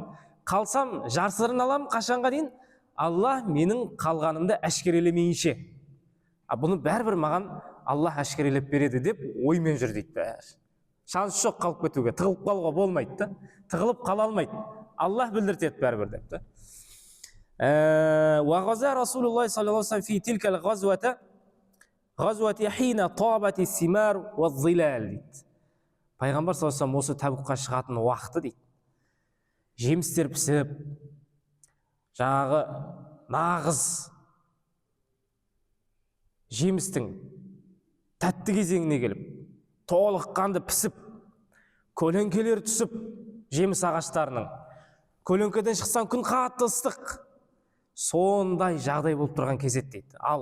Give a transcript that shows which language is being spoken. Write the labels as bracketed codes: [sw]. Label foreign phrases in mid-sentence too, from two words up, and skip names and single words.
[kk] Қалсам жасырын алам қашанға дейін? Аллах менің қалғанымды әшкерелемейінше. Бұны бәрібір маған Аллах әшкерелеп береді деп оймен жүр дейді бәрі. Шанс жоқ қалып кетуге, тығылып қалуға болмайды да. Тығылып қала алмайды. Аллах білдіртеді бәрібір деп та. [ar] وغزا رسول الله صلى الله عليه وسلم في تلك الغزوة غزوة حين طابت الثمار والظلال дейді. [kk] Пайғамбар [ar] صلى الله عليه وسلم [kk] осы Табукқа шығатын уақыты дейді. Жемістер пісіп, жаңағы нағыз жемістің тәтті кезеңіне келіп, толыққанды пісіп, көлеңкелер түсіп, жеміс ағаштарының көлеңкеден шықсан күн қатты ыстық, сондай жағдай болып тұрған кез еді дейді.